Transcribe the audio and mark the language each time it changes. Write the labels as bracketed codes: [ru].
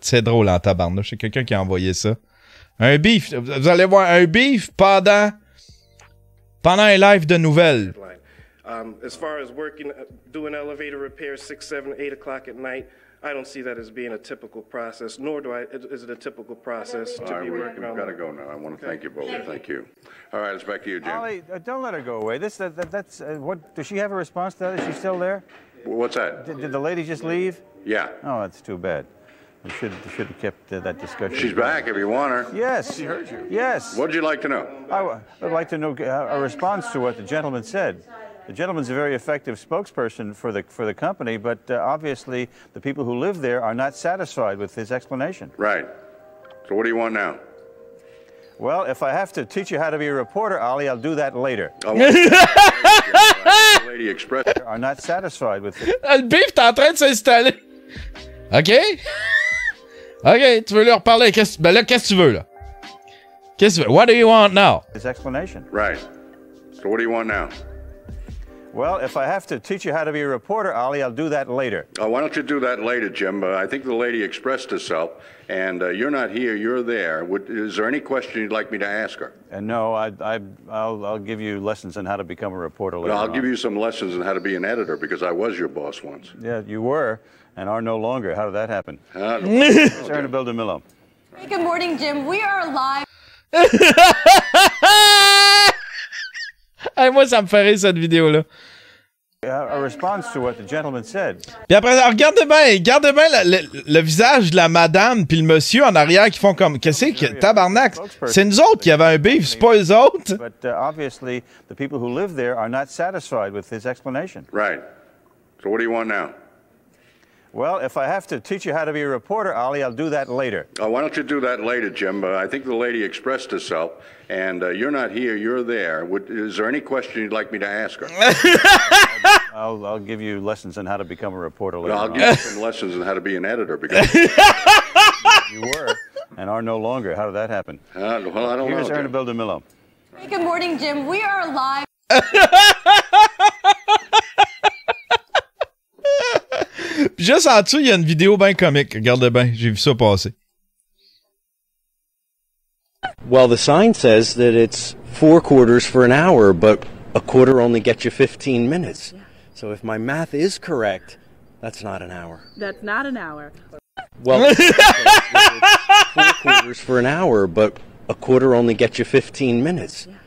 [fr] C'est drôle en tabarnouche. C'est quelqu'un qui a envoyé ça. Un beef. Vous allez voir un beef pendant un live de nouvelles. [en] As far as working, doing elevator repairs 6, 7, 8 o'clock at night, I don't see that as being a typical process, nor is it a typical process to be working on. We've got to go now. I want to thank you both. Thank you. All right, it's back to you, Jim. Ollie, don't let her go away. That's what. Does she have a response to that? Is she still there? What's that? Did the lady just leave? Yeah. Oh, that's too bad. We should have kept that discussion. She's back if you want her. Yes. She heard you. Yes. What'd you like to know? I would like to know a response to what the gentleman said. The gentleman's a very effective spokesperson for the company, but obviously the people who live there are not satisfied with his explanation. Right. So what do you want now? Well, if I have to teach you how to be a reporter, Ollie, I'll do that later. Oh, Lady Express. Are not satisfied with it. [fr] Le beef est en train de s'installer. OK? OK, tu veux leur parler. Ben là, qu'est-ce que tu veux, là? Qu'est-ce que tu veux? [en] What do you want now? His explanation. Right. So what do you want now? Well, if I have to teach you how to be a reporter, Ollie, I'll do that later. Why don't you do that later, Jim? I think the lady expressed herself, and you're not here, you're there. Is there any question you'd like me to ask her? And no, I'll give you lessons on how to become a reporter later I'll on. give you some lessons on how to be an editor, because I was your boss once. Yeah, you were, and are no longer. How did that happen? Annabelle DeMillo. Hey, good morning, Jim. We are live. [fr] Hey, moi, ça me fait rire, cette vidéo-là. [en] A response to what the gentleman said. [fr] Puis après, regardez bien le visage de la madame puis le monsieur en arrière qui font comme, qu'est-ce que tabarnak? C'est nous autres qui avons un beef, c'est pas eux autres. [en] But obviously, the people who live there are not satisfied with his explanation. Right. So what do you want now? Well, if I have to teach you how to be a reporter, Ollie, I'll do that later. Why don't you do that later, Jim? I think the lady expressed herself, and you're not here, you're there. Is there any question you'd like me to ask her? I'll give you lessons on how to become a reporter later I'll on. give you some lessons on how to be an editor, because You were, and are no longer. How did that happen? well, I don't Here's know. Jim. Annabelle DeMillo. Hey, good morning, Jim. We are live. [fr] Puis juste en dessous, il y a une vidéo bien comique. Regardez bien, j'ai vu ça passer. [en] Well, the sign says that it's 4 quarters for an hour, but a quarter only gets you 15 minutes. So if my math is correct, that's not an hour. That's not an hour. Well, the sign says that it's 4 quarters for an hour, but a quarter only gets you 15 minutes.